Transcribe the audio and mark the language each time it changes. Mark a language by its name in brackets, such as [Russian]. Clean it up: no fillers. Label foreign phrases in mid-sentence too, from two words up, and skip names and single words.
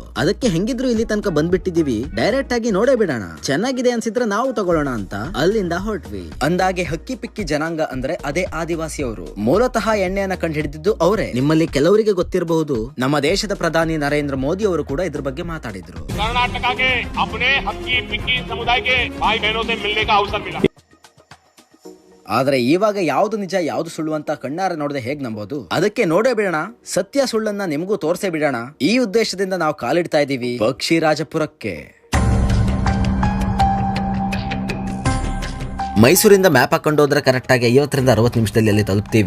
[Kannada] ಅದಕ್ಕೆ ಹೆಂಗಿದ್ರು ಇಲ್ಲಿ ತನಕ ಬಂದ್ಬಿಟ್ಟಿದೀವಿ, ಡೈರೆಕ್ಟ್ ಆಗಿ ನೋಡೇ ಬಿಡೋಣ, ಚೆನ್ನಾಗಿದೆ ಅನ್ಸಿದ್ರೆ ನಾವು ತಗೊಳ್ಳೋಣ ಅಂತ ಅಲ್ಲಿಂದ ಹೊರಟ್ವಿ. ಅಂದಾಗೆ ಹಕ್ಕಿ ಪಿಕ್ಕಿ ಜನಾಂಗ ಅಂದ್ರೆ ಅದೇ ಆದಿವಾಸಿಯವರು. ಮೂಲತಃ ಎಣ್ಣೆಯನ್ನ ಕಂಡು ಹಿಡಿದಿದ್ದು ಅವರೇ. ನಿಮ್ಮಲ್ಲಿ ಕೆಲವರಿಗೆ ಗೊತ್ತಿರಬಹುದು, ನಮ್ಮ ದೇಶದ ಪ್ರಧಾನಿ ನರೇಂದ್ರ ಮೋದಿ ಅವರು ಕೂಡ ಇದ್ರ ಬಗ್ಗೆ ಮಾತಾಡಿದ್ರು. [Hindi] ಕರ್ನಾಟಕಕ್ಕೆ अपने हक्की पिक्की समुदाय के भाई बहनों से मिलने का अवसर मिला. [Kannada] ಆದ್ರೆ ಇವಾಗ ಯಾವ್ದು ನಿಜ ಯಾವ್ದು ಸುಳ್ಳು ಅಂತ ಕಣ್ಣಾರೆ ನೋಡದೆ ಹೇಗ್ ನಂಬೋದು? ಅದಕ್ಕೆ ನೋಡೇ ಬಿಡೋಣ, ಸತ್ಯ ಸುಳ್ಳನ್ನ ನಿಮಗೂ ತೋರ್ಸೇ ಬಿಡೋಣ. ಈ ಉದ್ದೇಶದಿಂದ ನಾವು ಕಾಲಿಡ್ತಾ ಇದೀವಿ ಪಕ್ಷಿರಾಜಪುರಕ್ಕೆ. ಮೈಸೂರಿಂದ ಮ್ಯಾಪ್ ಹಾಕೊಂಡು ಹೋದ್ರೆ ಕರೆಕ್ಟ್ ಆಗಿ 50ರಿಂದ 60 ನಿಮಿಷದಲ್ಲಿ ಅಲ್ಲಿ ತಲುಪ್ತೀವಿ.